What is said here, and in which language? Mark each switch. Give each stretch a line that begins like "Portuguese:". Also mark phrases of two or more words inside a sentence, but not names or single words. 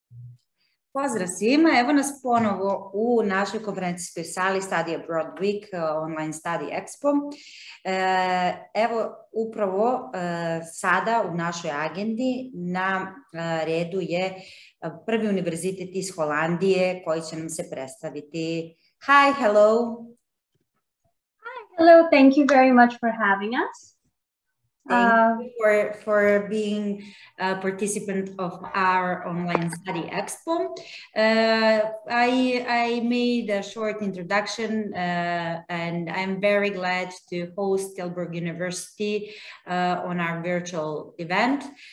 Serbian: Pozdrav svima, evo nas ponovo u našoj konferencijskoj sali Study Abroad Week Online Study Expo. Evo upravo sada u našoj agendi na redu je prvi univerzitet iz Holandije koji će nam se predstaviti.
English: Hi, hello. Hi, hello, thank you very much for having us. Thank you for being a participant of our online study expo. I made a short introduction and I'm very glad to host Tilburg University on our virtual event.